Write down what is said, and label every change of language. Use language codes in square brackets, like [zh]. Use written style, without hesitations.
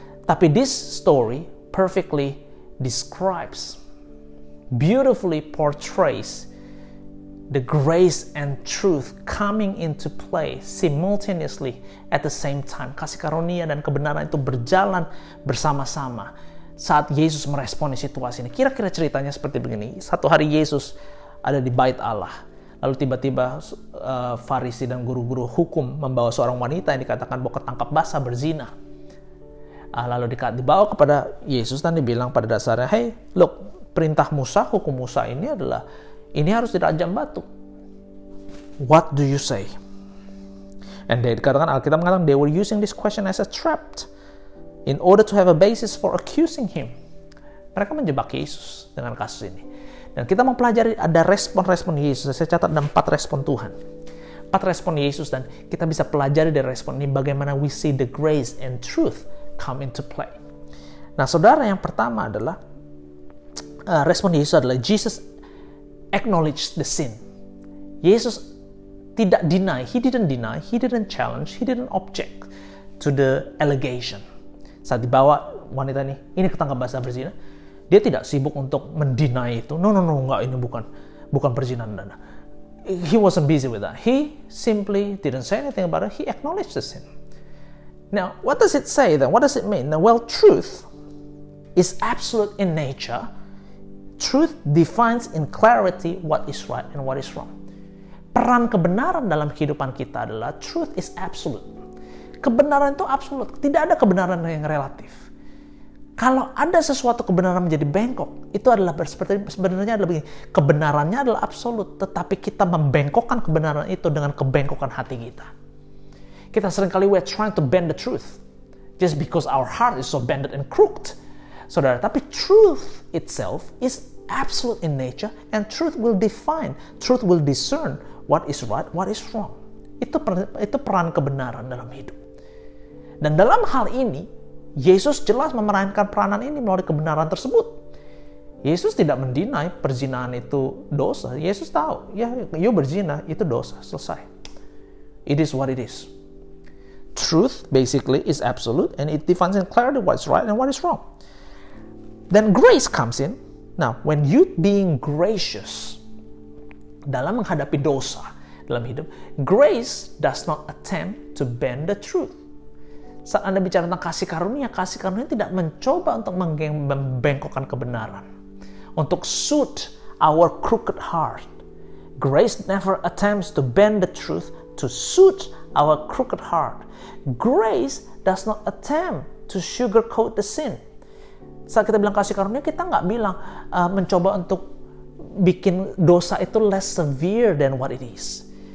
[en] Tapi this story perfectly describes, beautifully portrays the grace and truth coming into play simultaneously at the same time. [id] Kasih karunia dan kebenaran itu berjalan bersama-sama saat Yesus meresponi situasi ini. Kira-kira ceritanya seperti begini. Satu hari Yesus ada di bait Allah. Lalu tiba-tiba Farisi dan guru-guru hukum membawa seorang wanita yang dikatakan bahwa ketangkap basah berzina. Lalu dibawa kepada Yesus dan dibilang pada dasarnya, [en] hey, look, [id] perintah Musa, hukum Musa ini adalah ini harus dirajam batu. [en] What do you say? And [id] Alkitab mengatakan [en] they were using this question as a trap in order to have a basis for accusing him. [id] Mereka menjebak Yesus dengan kasus ini. Dan kita mau pelajari ada respon-respon Yesus. Saya catat ada 4 respon Tuhan. 4 respon Yesus, dan kita bisa pelajari dari respon ini bagaimana [en] we see the grace and truth come into play. [id] Nah, saudara, yang pertama adalah respon Yesus adalah [en] Jesus acknowledge the sin. [id] Yesus tidak deny, he didn't challenge, he didn't object to the allegation. Saat dibawa wanita ini ketangkap basah berzina, dia tidak sibuk untuk mendeny itu. No, enggak, ini bukan perzinahan. [en] He wasn't busy with that. He simply didn't say anything about it. He acknowledged the sin. Now, what does it say then? What does it mean? Now, well, truth is absolute in nature. Truth defines in clarity what is right and what is wrong. [id] Peran kebenaran dalam kehidupan kita adalah [en] truth is absolute. [id] Kebenaran itu absolut. Tidak ada kebenaran yang relatif. Kalau ada sesuatu kebenaran menjadi bengkok, itu adalah sebenarnya adalah begini. Kebenarannya adalah absolut, tetapi kita membengkokkan kebenaran itu dengan kebengkokan hati kita. Kita seringkali [en] we're trying to bend the truth just because our heart is so bended and crooked. [id] Saudara, tapi [en] truth itself is absolute in nature, and truth will define, truth will discern what is right, what is wrong. [id] Itu peran kebenaran dalam hidup. Dan dalam hal ini, Yesus jelas memerankan peranan ini melalui kebenaran tersebut. Yesus tidak mendinai perzinahan itu dosa. Yesus tahu, ya, you berzina itu dosa, selesai. [en] It is what it is. Truth basically is absolute, and it defines in clarity what is right and what is wrong. Then grace comes in. Now, when you being gracious [id] dalam menghadapi dosa dalam hidup, [en] grace does not attempt to bend the truth. [id] Saat Anda bicara tentang kasih karunia tidak mencoba untuk membengkokkan kebenaran, untuk [en] suit our crooked heart. Grace never attempts to bend the truth to suit our crooked heart. Grace does not attempt to sugarcoat the sin. [id] Saat kita bilang kasih karunia, kita nggak bilang mencoba untuk bikin dosa itu [en] less severe than what it is.